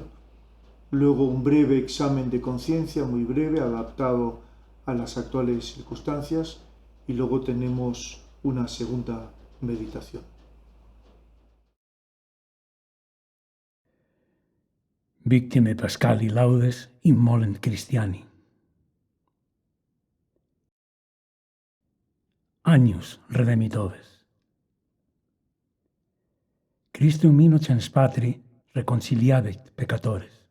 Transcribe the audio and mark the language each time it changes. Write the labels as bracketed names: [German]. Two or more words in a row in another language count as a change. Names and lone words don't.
[Spanish] Luego un breve examen de conciencia, muy breve, adaptado a las actuales circunstancias, y luego tenemos una segunda meditación. [Latin] Victime Pascali laudes immolent Christiani. Agnus redemitoves. Christum innocens patri reconciliabit peccatores.